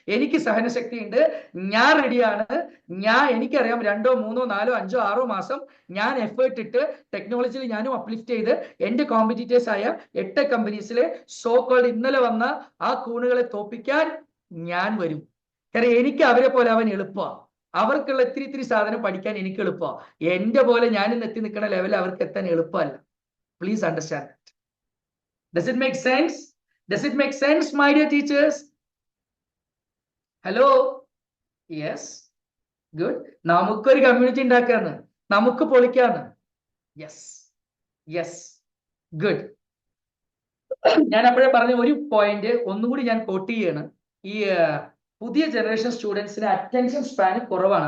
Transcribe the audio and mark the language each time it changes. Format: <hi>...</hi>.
<ml>എനിക്ക് സഹനശക്തി ഉണ്ട്, ഞാൻ റെഡിയാണ്. എനിക്കറിയാം 2, 3, 4, 5, 6 മാസം ഞാൻ എഫേർട്ട് ഇട്ട് ടെക്നോളജിയിൽ ഞാനും അപ്ലിഫ്റ്റ് ചെയ്ത് എന്റെ കോമ്പറ്റീറ്റേഴ്സ് ആയ 8 കമ്പനീസിലെ സോ കോൾഡ് ഇന്നലെ വന്ന ആ കൂണുകളെ തോപ്പിക്കാൻ ഞാൻ വരും. കാരണം എനിക്ക് അവരെ പോലെ അവൻ എളുപ്പമാണ്. അവർക്കുള്ള ഇത്തിരി സാധനം പഠിക്കാൻ എനിക്ക് എളുപ്പമാണ്. എന്റെ പോലെ ഞാൻ ഇന്ന് എത്തി നിൽക്കുന്ന ലെവലിൽ അവർക്ക് എത്താൻ എളുപ്പമല്ല.</ml> <en>Please understand. Does it make sense? Does it make sense, my dear teachers? Hello? Yes. Good.</en> <ml>നമുക്കൊരു കമ്മ്യൂണിറ്റി ഉണ്ടാക്കാന്ന്, നമുക്ക് പൊളിക്കാന്ന്.</ml> <en>Yes yes good.</en> <ml>ഞാൻ അപ്പോഴേ പറഞ്ഞ ഒരു പോയിന്റ് ഒന്നുകൂടി ഞാൻ കോട്ട് ചെയ്യാണ്. ഈ പുതിയ ജനറേഷൻ സ്റ്റുഡൻസിന് അറ്റൻഷൻ സ്പാൻ കുറവാണ്.</ml>